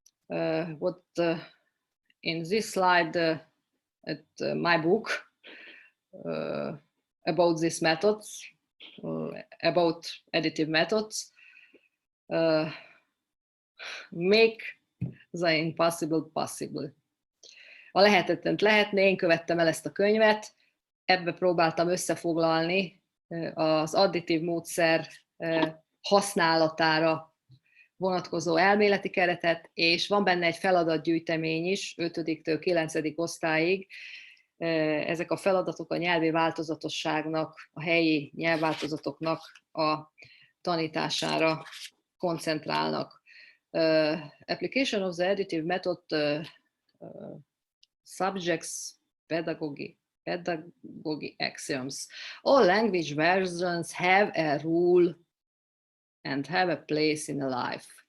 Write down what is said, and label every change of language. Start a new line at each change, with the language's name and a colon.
English: In this slide at my book about these methods, about additive methods, make the impossible possible.
Hungarian: A lehetetlent lehetné, én követtem el ezt a könyvet, ebbe próbáltam összefoglalni az additív módszer használatára vonatkozó elméleti keretet, és van benne egy feladatgyűjtemény is, 5-től 9. osztályig. Ezek a feladatok a nyelvi változatosságnak, a helyi nyelvváltozatoknak a tanítására koncentrálnak.
English: Application of the additive method subjects pedagogy axioms. All language versions have a rule and have a place in a life.